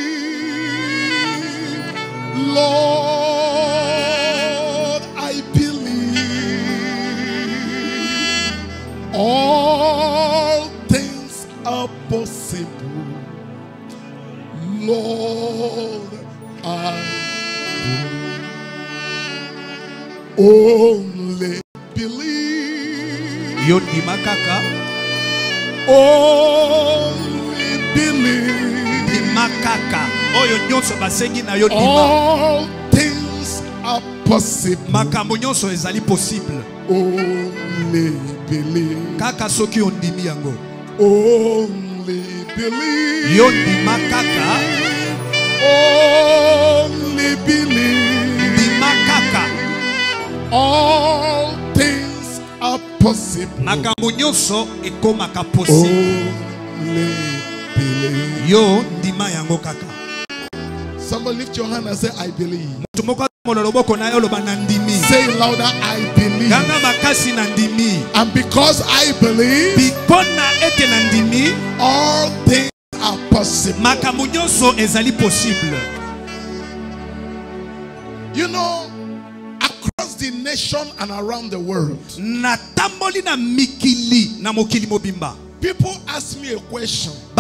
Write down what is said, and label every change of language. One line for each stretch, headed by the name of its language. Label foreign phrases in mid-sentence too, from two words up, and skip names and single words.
English: Lord, I believe. All things are possible. Lord, I believe. Only believe.
Lingala: Yo ndima kaka.
English: Only believe.
Lingala: Ndima kaka. Oyo nyonso basengi na yo ndima.
English: All things are possible.
Lingala: Makambo nyonso ezali possible.
English: Only believe.
Lingala: Kaka soki ondimi yango.
English: Only believe.
Lingala: Yo ndima kaka.
English: Only believe.
Lingala: Ndima kaka.
English: All things are possible.
Lingala: Makambo nyonso ekomaka possible.
English: Only believe.
Lingala: Yo ndima yango kaka.
English: Somebody lift your hand and say, I believe. Say it louder, I believe. And because I believe, all things are possible. You know, across the nation and around the world, people ask me a question.